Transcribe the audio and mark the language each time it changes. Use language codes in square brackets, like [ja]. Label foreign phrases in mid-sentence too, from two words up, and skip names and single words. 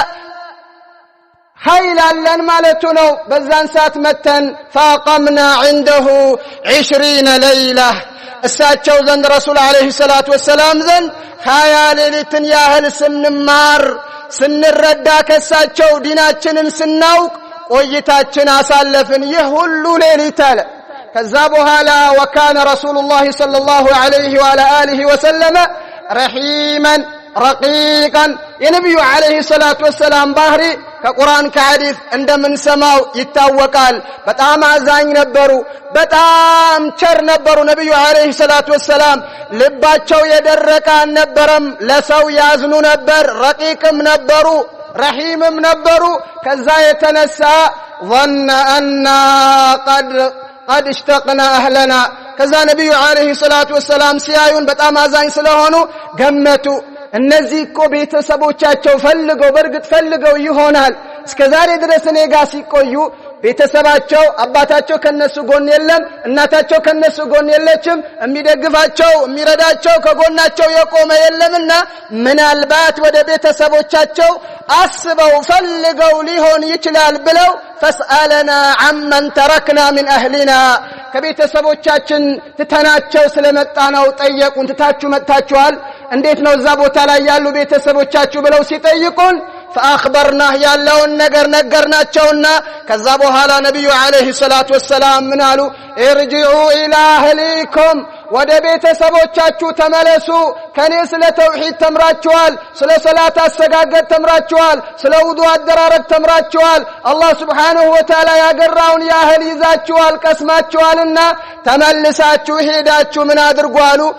[am] ኃይል አለን ማለቱ ነው በዛን ሰዓት መተን [ar] فاقمنا عنده 20 ليله [am] እሳቸው ዘንድ ረሱል [ar] عليه الصلاة والسلام [am] ዘንድ 20 ሌሊትን ያህል ስንማር ስንረዳ ከሳቸው ዲናችንን ስናውቅ ቆይታችን አሳለፍን ይህ ሁሉ ሌሊት አለ ከዛ በኋላ [ar] وكان رسول الله صلى الله عليه وعلى اله وسلم رحيما رقيقا [am] የነብዩ [ar] عليه الصلاة والسلام [am] ባህሪ ከቁርአን ከሐዲስ እንደምንሰማው ይታወቃል በጣም አዛኝ ነበሩ በጣም ቸር ነበሩ ነብዩ [ar] عليه الصلاة والسلام [am] ልባቸው የደረቀ አልነበረም ለሰው ያዝኑ ነበር ረቂቅም ነበሩ رحيمም ነበሩ ከዛ የተነሳ [ar] ظن أن قد اشتقنا أهلنا [am] ከዛ ነብዩ [ar] عليه الصلاة والسلام [am] ሲያዩን በጣም አዛኝ ስለሆኑ ገመቱ እነዚህ እኮ ቤተሰቦቻቸው ፈልገው በርግጥ ፈልገው ይሆናል እስከዛሬ ድረስ እኔ ጋር ሲቆዩ ቤተሰባቸው አባታቸው ከነሱ ጎን የለም እናታቸው ከነሱ ጎን የለችም የሚደግፋቸው የሚረዳቸው ከጎናቸው የቆመ የለምና ምናልባት ወደ ቤተሰቦቻቸው አስበው ፈልገው ሊሆን ይችላል ብለው [ar] فاسألنا عمن تركنا من أهلنا [am] ከቤተሰቦቻችን ትተናቸው ስለመጣነው ጠየቁን ትታችሁ መጣችኋል እንዴት ነው እዛ ቦታ ላይ ያሉ ቤተሰቦቻችሁ ብለው ሲጠይቁን فأخبرناه ያለውን ነገር ነገርናቸውና ከዛ በኋላ ነብዩ [ar] عليه الصلاة والسلام [am] ምን አሉ [ar] ارجعوا الى اهليكم [am] ወደ ቤተሰቦቻችሁ ተመለሱ ከኔ ስለ ተውሂድ ተምራችኋል ስለ ሰላት አሰጋገድ ተምራችኋል ስለ ውዱእ አደራረግ ተምራችኋል አላህ [ar] سبحانه وتعالى [am] ያገራውን ያህል ይዛችኋል ቀስማችኋልና ተመልሳችሁ ሄዳችሁ ምን አድርጉ አሉ